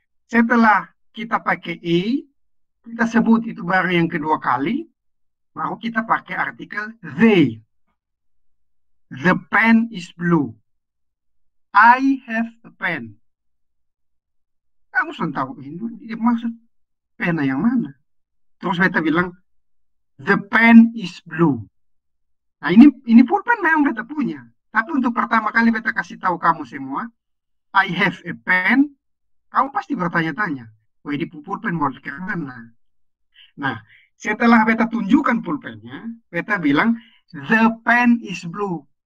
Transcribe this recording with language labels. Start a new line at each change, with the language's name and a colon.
Indonesian: Setelah kita pakai a, kita sebut itu barang yang kedua kali, baru kita pakai artikel they.
English: The pen is blue. I have a pen.
Indonesian: Kamu sudah tahu ini maksud pena yang mana. Terus beta bilang
English: the pen is blue.
Indonesian: Nah ini pulpen memang beta punya. Tapi untuk pertama kali beta kasih tahu kamu semua,
English: I have a pen.
Indonesian: Kamu pasti bertanya-tanya, wah ini pulpen mau kemana? Nah, setelah beta tunjukkan pulpennya, beta bilang,
English: the pen is blue.